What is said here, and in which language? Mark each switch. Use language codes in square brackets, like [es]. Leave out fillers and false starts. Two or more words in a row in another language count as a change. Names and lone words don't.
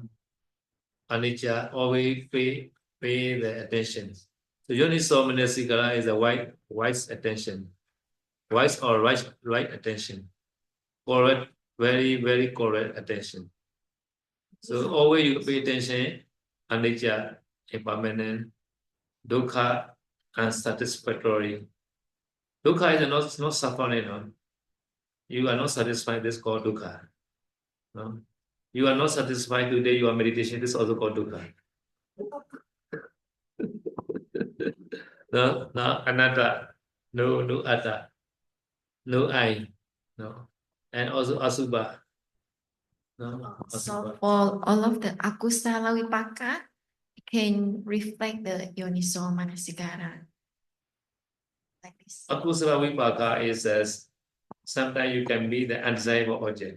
[en] Anicca, always pay the attention. So [pi] Yoniso Manasikara [en] is a wise attention. Wise or right attention. Correct, very, very correct attention. So always you pay attention, anicca, impermanent, dukkha, unsatisfactory. Dukkha is not suffering. No? You are not satisfied, this is called dukkha. No? You are not satisfied today, your meditation, this is also called dukkha. No, anatta, no atta, no I, no. And also asubha. No, So for all of the [pi] akusala vipaka [en] can reflect the [pi] Yoniso Manasikara. [en] Like this. [pi] Akusala vipaka [en] is as sometimes you can be the undesirable object.